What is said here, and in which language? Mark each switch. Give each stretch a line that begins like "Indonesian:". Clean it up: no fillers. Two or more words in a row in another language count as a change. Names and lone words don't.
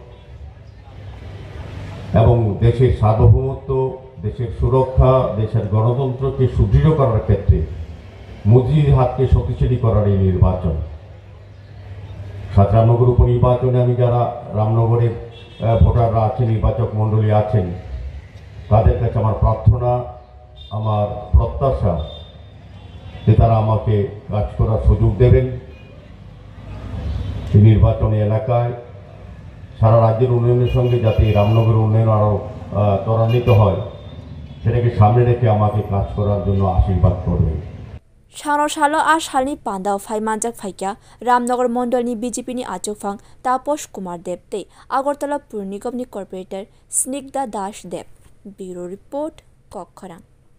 Bangla: এবং দেশের সার্বভৌমত্ব দেশের সুরক্ষা দেশের গণতন্ত্রকে সুদৃঢ় করার ক্ষেত্রে মোদীর হাতকে শক্তিশালী করার এই নির্বাচন রামনগর উপনির্বাচনে আমি যারা রামনগরের ভোটাররা আছেন নির্বাচক মণ্ডলী আছেন তাদের কাছে আমার প্রার্থনা আমার প্রত্যাশা যে তারা আমাকে কাজ করার সুযোগ দেবেন এই নির্বাচনী এলাকায় সারা রাজ্যের উন্নয়নের সঙ্গে যাতে রামনগরের উন্নয়ন আরও ত্বরান্বিত হয় সেটাকে সামনে রেখে আমাকে কাজ করার জন্য আশীর্বাদ করবেন
Kok Borok: सानो सालो आ सालनि पान्दाव फाइ मानजाक फाइक्या रामनगर मण्डलनि बीजेपीनि आचुकफां तापस कुमार देबते आगरतला पुर निगमनि कर्पोरेटर स्निग्धा दास देब
English: bureau report
Kok Borok: कक्खरां।